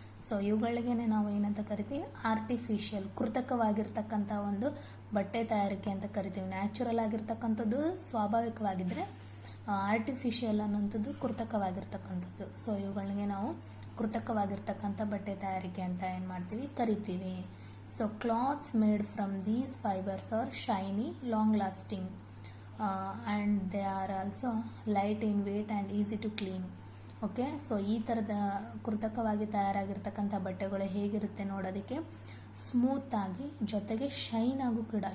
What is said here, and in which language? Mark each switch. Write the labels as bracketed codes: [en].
[kn] So ಇವುಗಳಿಗೇನೆ ನಾವು ಏನಂತ ಕರಿತೀವಿ, ಆರ್ಟಿಫಿಷಿಯಲ್, ಕೃತಕವಾಗಿರ್ತಕ್ಕಂಥ ಒಂದು ಬಟ್ಟೆ ತಯಾರಿಕೆ ಅಂತ ಕರಿತೀವಿ. ನ್ಯಾಚುರಲ್ ಆಗಿರ್ತಕ್ಕಂಥದ್ದು ಸ್ವಾಭಾವಿಕವಾಗಿದ್ದರೆ, ಆರ್ಟಿಫಿಷಿಯಲ್ ಅನ್ನೋಂಥದ್ದು ಕೃತಕವಾಗಿರ್ತಕ್ಕಂಥದ್ದು. ಸೊ ಇವುಗಳಿಗೆ ನಾವು ಕೃತಕವಾಗಿರ್ತಕ್ಕಂಥ ಬಟ್ಟೆ ತಯಾರಿಕೆ ಅಂತ ಏನು ಮಾಡ್ತೀವಿ, ಕರಿತೀವಿ. [en] So clothes made from these fibres are shiny, long lasting, and they are also light in weight and easy to clean. [kn] Okay, so ಈ ಥರದ ಕೃತಕವಾಗಿ ತಯಾರಾಗಿರ್ತಕ್ಕಂಥ ಬಟ್ಟೆಗಳು ಹೇಗಿರುತ್ತೆ ನೋಡೋದಕ್ಕೆ, ಸ್ಮೂತ್ ಆಗಿ, ಜೊತೆಗೆ ಶೈನ್ ಆಗು ಕೂಡ.